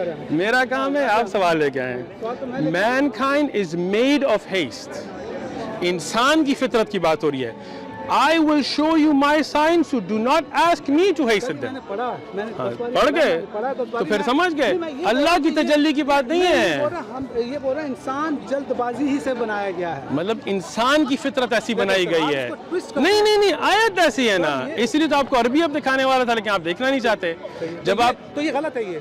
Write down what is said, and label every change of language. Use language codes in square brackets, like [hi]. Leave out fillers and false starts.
[ur] میرا کام ہے, آپ سوال لے کے آئیں. [en] Mankind is made of haste. [ur] انسان کی فطرت کی بات ہو رہی ہے. [en] I will show you my signs, so do not ask me to hasten them. [ur] پڑھ گئے تو پھر سمجھ گئے. اللہ کی تجلی کی بات نہیں ہے. یہ بول رہا ہے انسان جلد بازی ہی سے بنایا گیا ہے. مطلب انسان کی فطرت ایسی بنائی گئی ہے. نہیں آیت ایسی ہے نا, اس لیے تو آپ کو عربی اب دکھانے والا تھا, لیکن آپ دیکھنا نہیں چاہتے. جب آپ تو یہ غلط ہے,